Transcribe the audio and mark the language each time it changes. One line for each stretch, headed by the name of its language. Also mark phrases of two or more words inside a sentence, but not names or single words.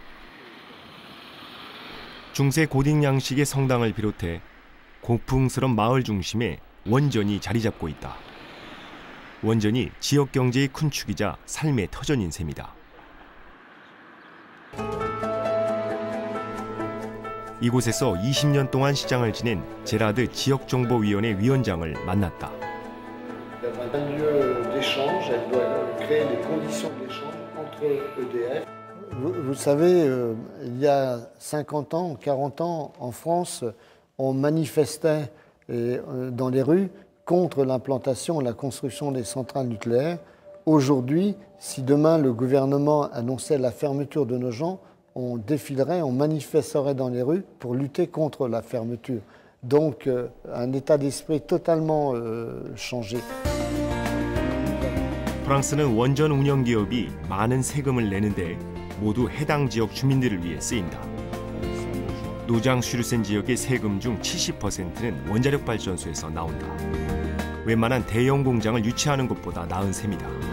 Korean: 중세 고딕 양식의 성당을 비롯해 고풍스런 마을 중심에 원전이 자리 잡고 있다. 원전이 지역 경제의 큰 축이자 삶의 터전인 셈이다. 이곳에서 20년 동안 시장을 지낸 제라드 지역정보위원회 위원장을 만났다.
French: Vous savez, il y a 50 ans, 40 ans, en France, on manifestait dans les rues contre l'implantation et la construction des centrales nucléaires. Aujourd'hui, si demain le gouvernement annonçait la fermeture de nos gens, on défilerait, on manifesterait dans les rues pour lutter contre la fermeture. Donc un état d'esprit totalement changé.
Korean: 프랑스는 원전 운영 기업이 많은 세금을 내는데 모두 해당 지역 주민들을 위해 쓰인다. 노장 슈르센 지역의 세금 중 70%는 원자력 발전소에서 나온다. 웬만한 대형 공장을 유치하는 것보다 나은 셈이다.